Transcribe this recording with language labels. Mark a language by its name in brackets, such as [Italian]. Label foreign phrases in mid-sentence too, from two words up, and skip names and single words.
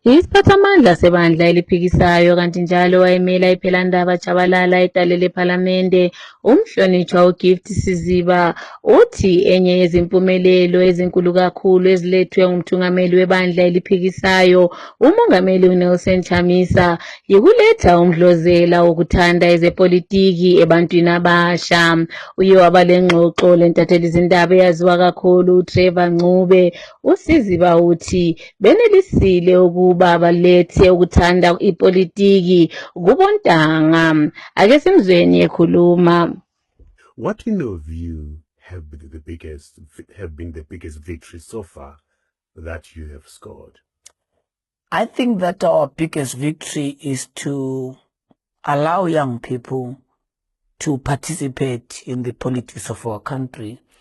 [North Ndebele] Isiphathamandla sebandla eliphikisayo kanti njalo wayemela iPhelandaba Tshabalala edale lePhalamende umhlonitshwa uGift Siziba uthi enye yezimpumelelo ezinkulu kakhulu ezilethwe ngumthungameli webandla eliphikisayo uMongameli uNelson Chamisa yikuletha umdlozela wokuthanda ezepolitiki ebantwini abasha. Uye waba lengxoxo lentatheli izindaba eyaziwa kakhulu uTrevor Ncube. uSiziba uthi benelisile ukuba balethe ukuthanda ipolitiki kubontanga. Ake simzweni ekhuluma. [English] What in your view have been the biggest victory so far that you have scored? I think that our biggest victory is to allow young people to participate in the politics of our country.